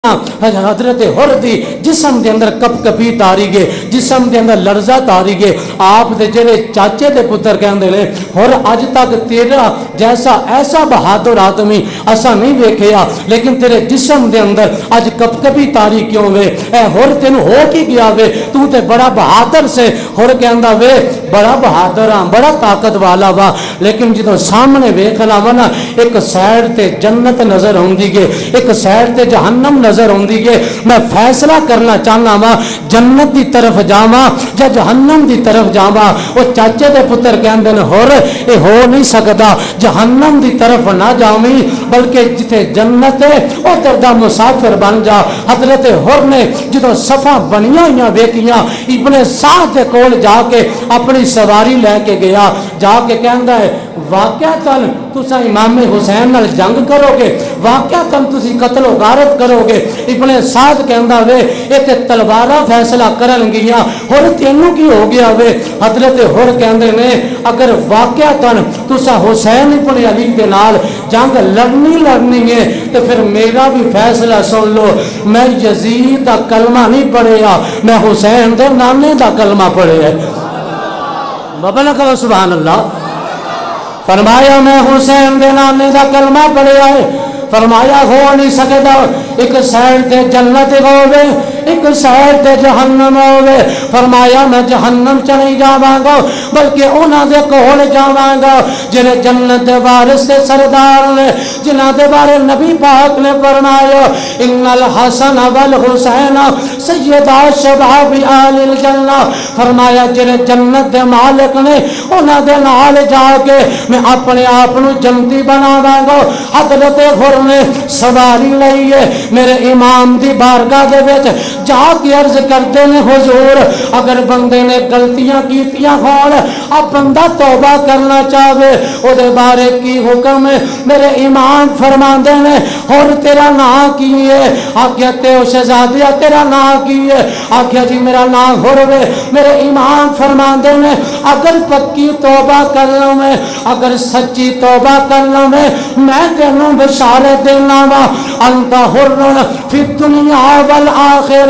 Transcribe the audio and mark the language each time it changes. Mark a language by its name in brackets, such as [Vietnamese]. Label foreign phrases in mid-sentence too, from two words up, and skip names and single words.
[Punjabi] حضرت حر دی جسم دے اندر کپ کپی تاری گے، جسم دے اندر لرزہ تاری گے. آپ دے جڑے چاچے دے پتر کہندے نے حر اج تک تیرا جیسا ایسا بہادر آدمی اسا نہیں ویکھیا، لیکن تیرے جسم دے اندر اج کپ کپی تاری کیوں وے؟ اے حر تینوں ہو کی گیا وے؟ تو تے بڑا بہادر سے. حر کہندا وے بڑا بہادر ہاں، بڑا طاقت والا وا، لیکن جدوں سامنے ویکھنا وا نا ایک سائڈ تے جنت نظر آوندی گے، ایک سائڈ تے جہنم نظر آوندی گے. میں فیصلہ کرنا چاہنا وا جنت دی طرف جاواں یا جہنم دی طرف جاواں. او چاچے دے پتر کہندے نے حر اے ہو نہیں سکدا، جہنم دی طرف نہ جاویں بلکہ جتے جنت ہے ادھر دا مسافر بن جا. حضرت حر نے جدوں صفاں بنیاں ہوئیاں ویکھیاں ابن سعد دے کول جا کے اپنی سواری لے کے گیا، جا کے کہندا ہے واقعتاً تساں امام حسین نال جنگ کرو گے، واقعتاً تسی قتل و غارت کرو گے. ابن سعد کہندا وے اے تے تلواراں فیصلہ کرن گیاں، حر تینوں کی ہو گیا وے؟ حضرت حر کہندے نے اگر واقعتاً تساں حسین ابن علی دے نال جنگ لڑنی ہے تو پھر میرا بھی فیصلہ سن لو. میں یزید دا کلمہ نہیں پڑھیا، میں حسین دے نانے دا کلمہ پڑھیا ہے. بابا نے کہا سبحان اللہ. فرمایا میں حسین دے نانے دا کلمہ پڑھیا ہے. فرمایا ہو نہیں سکتا، ایک سائڈ تے جنت ہوے ایک سائڈ تے جہنم ہوے. فرمایا میں جہنم چ نہیں جاواں گا بلکہ انہاں دے کول جاواں گا جڑے جنت دے وارث تے سردار نے، جنہاں دے بارے نبی پاک نے فرمایا [Arabic] ان الحسن والحسین سیدا شباب آل الجنہ. [Punjabi] فرمایا جڑے جنت دے مالک نے انہاں دے نال جا کے میں اپنے آپ نو جنتی بناواں گا. حضرت حر نے سواری لئی ہے، میرے امام دی بارگاہ دے وچ جا کے عرض کرتے نے حضور اگر بندے نے غلطیاں کیتیاں ہون اب بندہ توبہ کرنا چاہے او دے بارے کی حکم ہے؟ میرے امام فرماندے نے حر تیرا نام کی ہے؟ آگیا تے او شہزادیا تیرا نام کی ہے؟ آگیا جی میرا نام حر ہے. میرے امام فرماندے نے اگر پکی توبہ کر لوں میں، اگر سچی توبہ کر لوں میں تینوں بشارت دینا وا [Arabic] انت حر فی الدنیا والآخرہ.